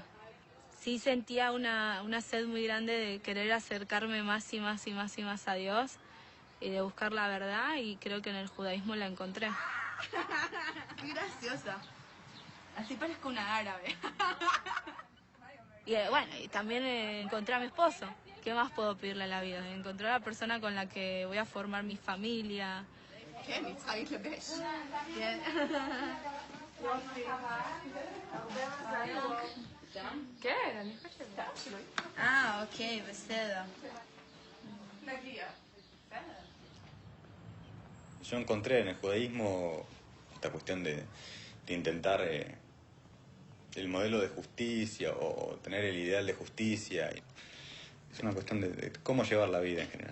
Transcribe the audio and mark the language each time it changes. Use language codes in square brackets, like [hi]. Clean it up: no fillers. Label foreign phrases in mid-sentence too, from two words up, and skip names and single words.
[es] Sí sentía una sed muy grande de querer acercarme más y más y más y más a Dios y de buscar la verdad, y creo que en el judaísmo la encontré. Qué graciosa. Así parezco una árabe. Y bueno, y también encontré a mi esposo. ¿Qué más puedo pedirle a la vida? Encontré a la persona con la que voy a formar mi familia. [he] כן, היא צריכה להתלבש. כן. כן, אני חושבת. אוקיי, בסדר. [es] Yo encontré en el judaísmo esta cuestión de intentar el modelo de justicia o tener el ideal de justicia. Es una cuestión de cómo llevar la vida en general.